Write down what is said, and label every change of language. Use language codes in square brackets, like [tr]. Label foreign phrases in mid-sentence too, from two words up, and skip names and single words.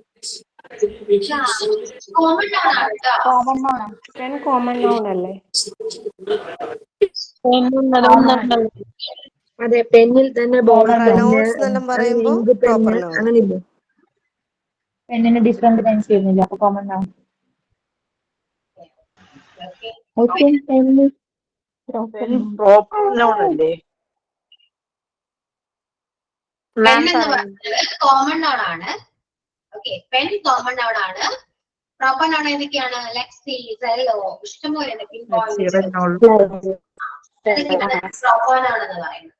[en] common noun [ml] ആണ് കേട്ടോ. [en] pen common noun [ml] അല്ലേ? അതെ, പെന്നിൽ തന്നെ അങ്ങനെ ഇല്ലേ? പെണ്ണിന് [en] different times [ml] ചെയ്യുന്നില്ല, അപ്പൊ [en] common noun. Okay. Proper noun അല്ലേ? [ml] പെൻ എന്ന് പറയുന്നത് [en] common noun [ml] ആണ്. [en] Okay, pen common noun ആണ്. proper noun ഏതൊക്കെയാണ്? [ml] ലെക്സി, സെല്ലോ, ഇഷ്ടംപോലെ [en] proper noun [ml] എന്ന് പറയുന്നത്.